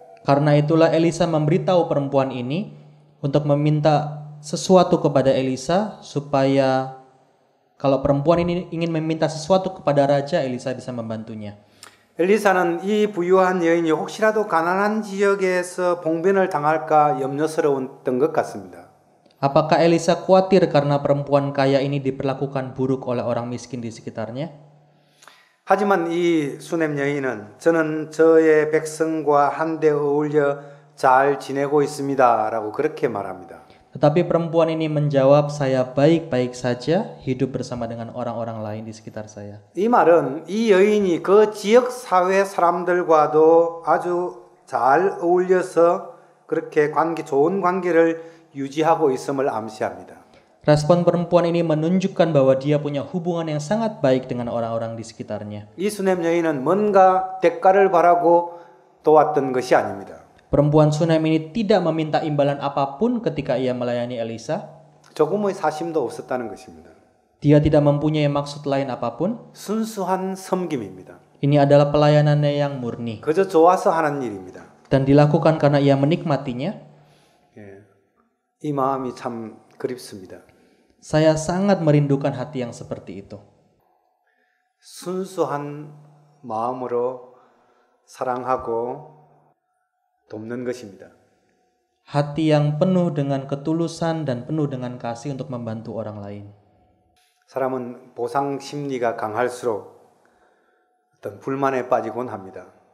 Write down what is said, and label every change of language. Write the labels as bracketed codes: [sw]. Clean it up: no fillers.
[id] Karena itulah Elisa memberitahu perempuan ini untuk meminta sesuatu kepada Elisa supaya kalau perempuan ini ingin meminta sesuatu kepada raja, Elisa bisa membantunya. [ko] 엘리사는 이 부유한 여인이 혹시라도 가난한 지역에서 봉변을 당할까 염려스러웠던 것 같습니다. [id] Apakah Elisa khawatir karena perempuan kaya ini diperlakukan buruk oleh orang miskin di sekitarnya? [ko] 하지만 이 수넴 여인은 저는 저의 백성과 한데 어울려 잘 지내고 있습니다라고 그렇게 말합니다. [id] Tetapi perempuan ini menjawab, saya baik-baik saja hidup bersama dengan orang-orang lain di sekitar saya. [ko] 이 말은 이 여인이 그 지역 사회 사람들과도 아주 잘 어울려서 그렇게 좋은 관계를 유지하고 있음을 암시합니다. [id] Respon perempuan ini menunjukkan bahwa dia punya hubungan yang sangat baik dengan orang-orang di sekitarnya. [ko] 이 수넴 여인은 뭔가 대가를 바라고 도왔던 것이 아닙니다. [id] Perempuan Sunem ini tidak meminta imbalan apapun ketika ia melayani Elisa. [ko] 조금의 사심도 없었다는 것입니다. [id] Dia tidak mempunyai maksud lain apapun. [ko] 순수한 섬김입니다. [id] Ini adalah pelayanannya yang murni. [ko] 그저 좋아서 하는 일입니다. [id] Dan dilakukan karena ia menikmatinya. [ko] 이 마음이 참 그립습니다. [id] Saya sangat merindukan hati yang seperti itu. [ko] 순수한 마음으로 사랑하고 돕는 것입니다. [id] Hati yang penuh dengan ketulusan dan penuh dengan kasih untuk membantu orang lain. [ko] 사람은 보상 심리가 강할수록 어떤 불만에 빠지곤 합니다.